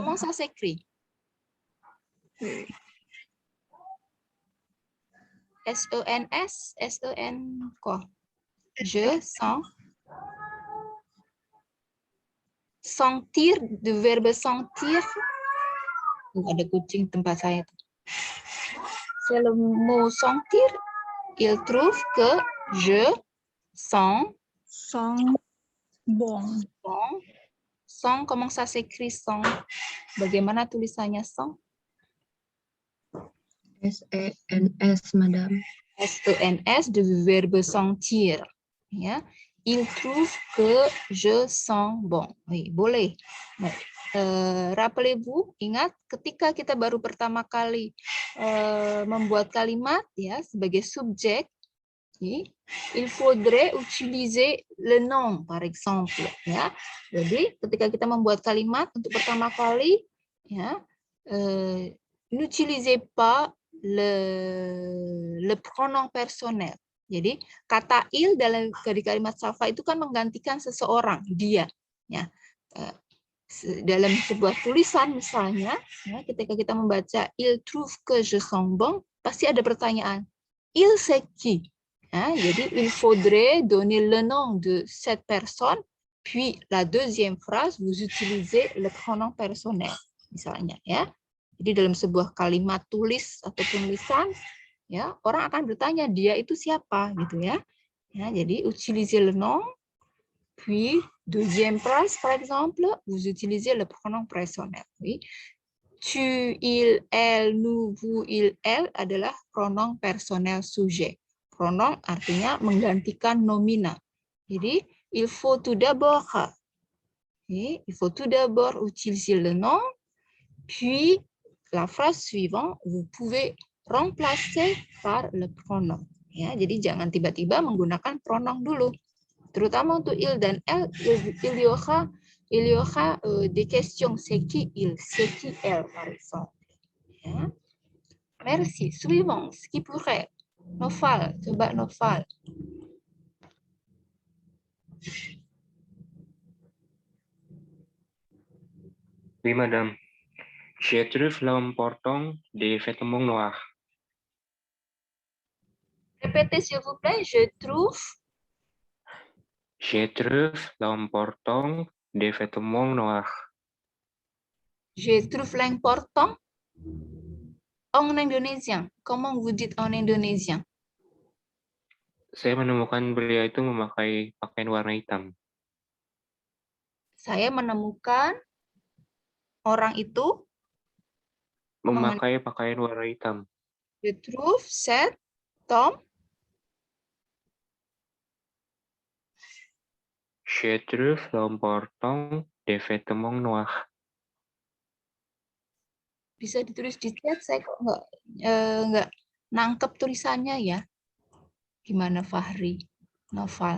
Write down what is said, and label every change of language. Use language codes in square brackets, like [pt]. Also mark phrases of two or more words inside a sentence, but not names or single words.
[fr] Comment ça s'écrit? S-E-N-S, S-E-N quoi? Je sens. Sentir, du verbe sentir. [id] Ada kucing tempat saya. [fr] C'est le mot sentir. Il trouve que je sens bon. Sens, comment ça s'écrit sens? [id] Bagaimana tulisannya sens? [fr] S-E-N-S, madame. S-E-N-S, du verbe sentir. Ya. Il trouve que je sens bon. Oui, [id] boleh. Nah, [fr] rappelez-vous, [id] ingat ketika kita baru pertama kali membuat kalimat ya sebagai subjek, [fr] il faudrait utiliser le nom, par exemple. [id] Ya, jadi ketika kita membuat kalimat untuk pertama kali, ya, [fr] n'utilisez pas le pronom personnel. [id] Jadi kata il dari kalimat Safa itu kan menggantikan seseorang, dia. Ya. Dalam sebuah tulisan misalnya, ya, ketika kita membaca [fr] il trouve que je sens bon, [id] pasti ada pertanyaan. [fr] Il c'est qui? [id] Ya, jadi [fr] il faudrait donner le nom de cette personne, puis la deuxième phrase vous utilisez le pronom personnel, [id] misalnya. Ya. Jadi dalam sebuah kalimat tulis ataupun lisan, ya, orang akan bertanya dia itu siapa gitu ya. Ya, jadi [fr] utilisez le nom, puis deuxième phrase par exemple, vous utilisez le pronom personnel. Oui. Tu, il, elle, nous, vous, il, elle adalah pronom personnel sujet. [id] Pronom artinya menggantikan nomina. [fr] Jadi il faut tout d'abord utiliser le nom, puis la phrase suivante, vous pouvez remplacer par le pronom. [id] Ya, jadi jangan tiba-tiba menggunakan pronom dulu. Terutama untuk [fr] il dan elle, il y aura des questions. C'est qui il, c'est qui elle, par exemple. Ya. Merci. Suivant. Ce qui pourrait. [id] Noval. Coba Noval. [fr] Oui, madame. Je trouve l'important des vêtements noirs. Répétez s'il vous plaît. Je trouve. Je trouve l'important des vêtements noirs. Je trouve l'important. En indonésien. Comment vous dites en indonésien? [id] Saya menemukan beliau itu memakai pakaian warna hitam. Saya menemukan orang itu Memakai pakaian warna hitam. [fr] Je trouve cet homme. Je trouve l'important des vêtements noirs. [id] Bisa ditulis di chat, saya kok nggak nangkep tulisannya ya. Gimana Fahri? Noval.